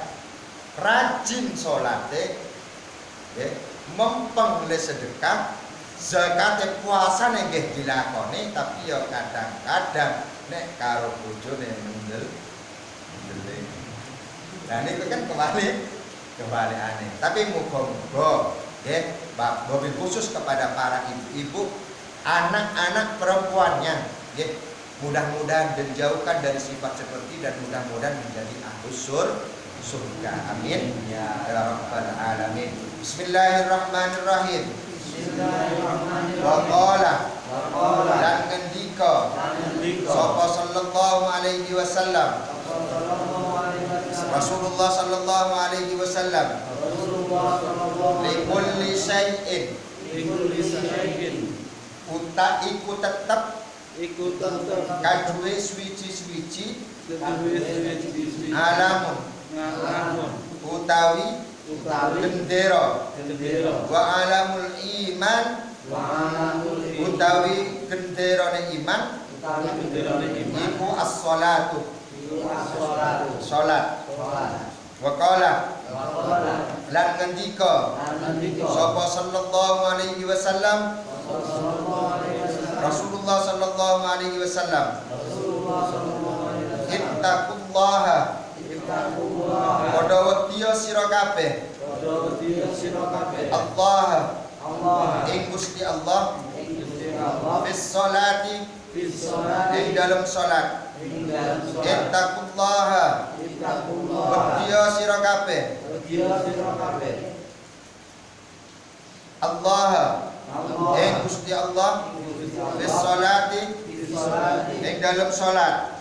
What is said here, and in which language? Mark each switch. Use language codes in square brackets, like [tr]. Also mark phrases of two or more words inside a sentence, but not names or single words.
[jv] Rajin salate nggih, mempeng le sedekah, zakate puasane nggih dilakoni, tapi yo kadang-kadang nek karo bojone mendel. Nah niku kan kebalikane. [id] Tapi [jv] muga-muga nggih [ar] وبالخصوص [id] kepada para ibu-ibu, anak-anak perempuannya nggih, mudah-mudahan dijauhkan dari sifat seperti dan mudah-mudahan menjadi ahlus surga. [ar] آمين يا رب العالمين. بسم الله الرحمن الرحيم. Waqala [jv] lan ngendika sapa [ar] صلى الله عليه وسلم رسول الله صلى الله عليه وسلم لكل شيء [jv] uta iku tetep kaduwe swiji-swiji alamun utawi gendera [ar] وعلم الإيمان [jv] utawi genderane iman iku as-shalatu salat. [ar] وقال [jv] lan ngendika sapa [ar] صلى الله عليه وسلم رسول الله صلى الله عليه وسلم اتقوا الله [jv] padha wedya sira kabeh Allah ing Gusti Allah [ar] في الصلاة [jv] ing dalam salat. Ittaqullaha wedya sira kabeh Allah ing Gusti Allah [ar] في الصلاة [jv] ing dalam salat.